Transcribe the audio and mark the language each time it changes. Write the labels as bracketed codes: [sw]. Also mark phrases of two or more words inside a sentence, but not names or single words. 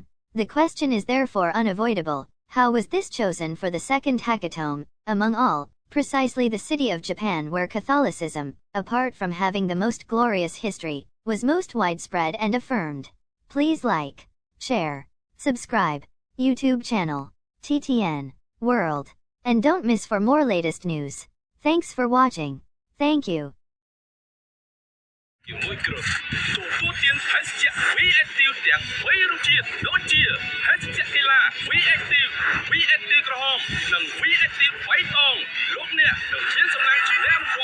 [en] The question is therefore unavoidable: how was this chosen for the second hecatomb, among all, precisely the city of Japan where Catholicism, apart from having the most glorious history, was most widespread and affirmed?" Please like, share, subscribe, YouTube channel, TTN World, and don't miss for more latest news. Thanks for watching. Thank you. [km] មួយគ្រុបទទួលទានភេសជ្ជៈ V-Active ទាំង3រសជាតិដូចជាភេសជ្ជៈកីឡា V-Active V-Active ក្រហមនិង V-Active បៃតងលោកអ្នកនឹងមានសំណាងជាអ្នក